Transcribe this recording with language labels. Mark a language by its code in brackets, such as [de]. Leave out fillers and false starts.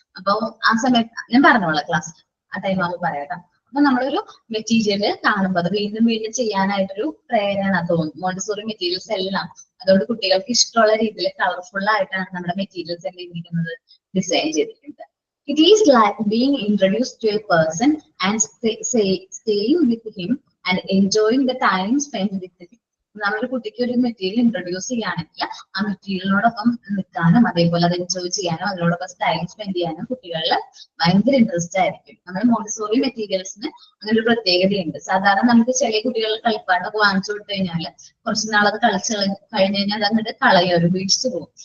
[ml] അപ്പൊ ആ സമയത്ത് ഞാൻ പറഞ്ഞോളാം ക്ലാസ് ആ ടൈം ആവുമ്പോൾ പറയാം. അപ്പൊ നമ്മളൊരു മെറ്റീരിയൽ കാണുമ്പോൾ അത് വീണ്ടും വീണ്ടും ചെയ്യാനായിട്ടൊരു പ്രേരണ തോന്നും. മോണ്ടിസോറി മെറ്റീരിയൽസ് എല്ലാം അതുകൊണ്ട് കുട്ടികൾക്ക് ഇഷ്ടമുള്ള രീതിയിൽ കളർഫുൾ ആയിട്ടാണ് നമ്മുടെ മെറ്റീരിയൽസ് എന്തെങ്കിലും ഡിസൈൻ ചെയ്തിട്ടുണ്ട്. [en] It is like being introduced to a person and staying with him and enjoying the time spent with him. [ml] നമ്മളൊരു കുട്ടിക്ക് ഒരു മെറ്റീരിയൽ ഇൻട്രൊഡ്യൂസ് ചെയ്യുകയാണെങ്കിൽ ആ മെറ്റീരിയലിനോടൊപ്പം നിൽക്കാനും അതേപോലെ അത് എൻജോയ് ചെയ്യാനും അതിനോടൊപ്പം ടൈം സ്പെൻഡ് ചെയ്യാനും കുട്ടികളിൽ ഭയങ്കര ഇൻട്രസ്റ്റ് ആയിരിക്കും. നമ്മുടെ മോണ്ടിസോറി മെറ്റീരിയൽസിന് അങ്ങനെ ഒരു പ്രത്യേകതയുണ്ട്. സാധാരണ നമുക്ക് ചില കുട്ടികൾ കളിപ്പാട്ടൊക്കെ വാങ്ങിച്ചു കൊടുത്തു കഴിഞ്ഞാൽ കുറച്ച് നാളത് കളിച്ച് കഴിഞ്ഞ് കഴിഞ്ഞാൽ അത് അങ്ങോട്ട് കളയും, ഒരു വീഴ്ച പോകും.